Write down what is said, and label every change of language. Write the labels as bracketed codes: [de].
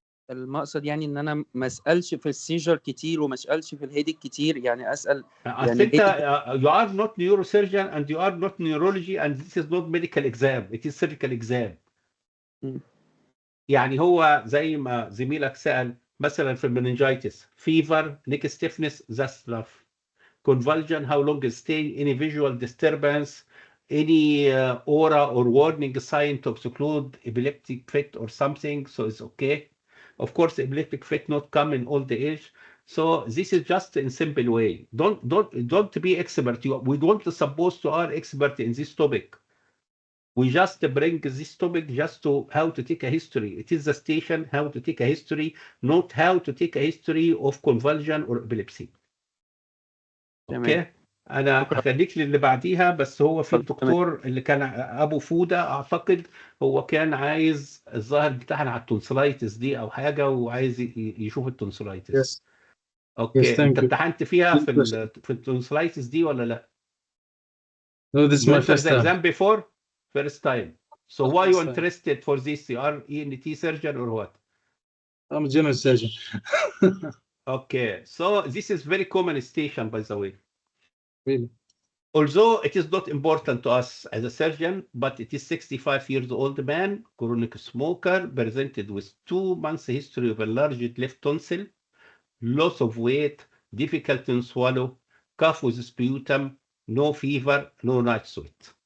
[ar] المقصد يعني ان انا ما اسالش في السيجر كتير وما اسالش في الهيدك كتير يعني اسال يعني [en] you are not neurosurgeon and you are not neurology and this is not medical exam, it is surgical exam. [ar] يعني هو زي ما زميلك سأل مثلا في المننجايتس [en] fever, neck stiffness, that's rough. Convulsion, how long is stay, any visual disturbance, any aura or warning sign to exclude epileptic fit or something, so it's okay. Of course, epileptic fit not come in all the age. So this is just in simple way. Don't be expert. We don't supposed to are expert in this topic. We just bring this topic just to how to take a history. It is the station how to take a history, not how to take a history of convulsion or epilepsy. [ar] اوكي انا هخليك للي بعديها. بس هو في الدكتور اللي كان ابو فوده اعتقد هو كان عايز الظاهر بتاعنا على التونسلايتس دي او حاجه وعايز يشوف التونسلايتس. اوكي انت امتحنت فيها في التونسلايتس دي ولا لا؟ [en] No, this is my first time. Exam before? First time. So why you interested for this? You are ENT surgeon or what? I'm a general surgeon. Okay, so this is very common station, by the way. Really? Although it is not important to us as a surgeon, but it is 65 years old man, chronic smoker, presented with 2 months history of enlarged left tonsil, loss of weight, difficulty in swallow, cough with sputum, no fever, no night sweat.